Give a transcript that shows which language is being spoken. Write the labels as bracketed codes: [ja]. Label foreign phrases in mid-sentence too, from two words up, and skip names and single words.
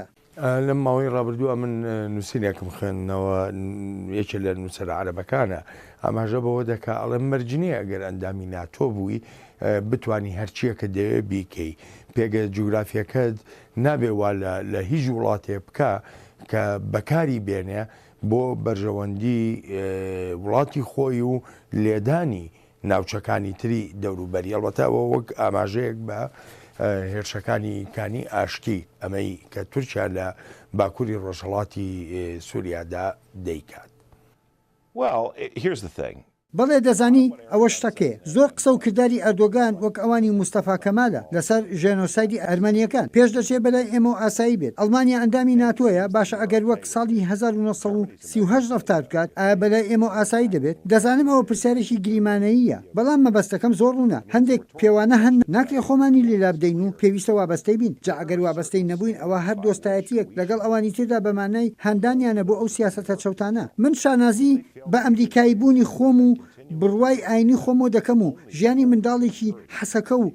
[ckb] لەم ماوەی ڕابردووە من نووسینێکم خوێندنەوە یەکێ لە نووسەر عەرەبەکانە ئاماژە بەوە دەکا ئەڵێ مەرجنیە ئەگەر ئەندامی ناتۆ بووی بتانی هەرچیەکە دەوێ بیکەی پێگە جوگرافیەکەت نابێ وا لە هیچ وڵاتێ بکە کە بەکاری بێنێ بۆ بەرژەوەندی وڵاتی خۆی و لێدانی ناوچەکانی تری دەوروبەری ئەڵبەتەوە وەک ئاماژەیەک بە هێرشەکانی کانی ئاشتی ئەمەی کە تورکیا لە باکووری ڕۆژهەڵاتی سووریادا دەیکات. [en] Well, here's the thing. [ckb] بەڵێ دەزانی ئەوە شتەکەی زۆر قسە و کردداری ئەردۆگان وەک ئەوانی مستەفا کەمالە لەسەر ژێنۆسایدی ئەرمەنیەکان پێش دەچێت بەلای ئێمە و ئاسایی بێت ئەڵمانیا ئەندامی ناتۆیە باشە ئەگەر وەک ساڵی 1938 ڕفتار بکات ئایا بەلای ئێمە و ئاسایی دەبێت دەزانم ئەوە پرسیارێکی گریمانەییە بەڵام مەبەستەکەم زۆر ڕوونە هەندێک پێوانە هەن ناکرێ خۆمانی لێلا بدەین و پێویستە وابەستەی بین جا ئەگەر وابەستەی نەبووین ئەوە هەر دۆستایەتیەک لەگەڵ ئەوانی تردا بەمانەی هەندانیانە بۆ ئەو سیاسەتە چەوتانە من شانازی بە ئەمریکایی بوونی خۆم و بڕوای ئاینی خۆمۆ دەکەم و ژیانی منداڵێکی حەسەکە و